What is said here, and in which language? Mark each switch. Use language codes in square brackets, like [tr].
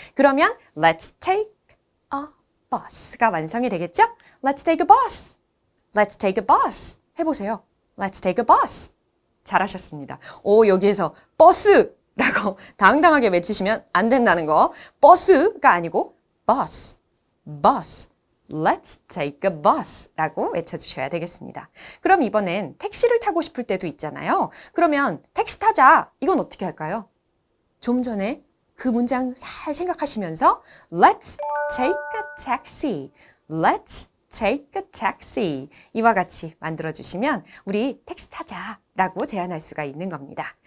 [ko] 그러면 [en] let's take a bus [ko] 가 완성이 되겠죠? [en] Let's take a bus. Let's take a bus. [ko] 해보세요. [en] Let's take a bus. [ko] 잘하셨습니다. 오, 여기에서 버스라고 당당하게 외치시면 안 된다는 거. 버스가 아니고 bus, bus. [en] Let's take a bus [ko] 라고 외쳐주셔야 되겠습니다. 그럼 이번엔 택시를 타고 싶을 때도 있잖아요. 그러면 택시 타자. 이건 어떻게 할까요? 좀 전에 그 문장 잘 생각하시면서 [en] Let's take a taxi. Let's take a taxi. [ko] 이와 같이 만들어주시면 우리 택시 타자 라고 제안할 수가 있는 겁니다.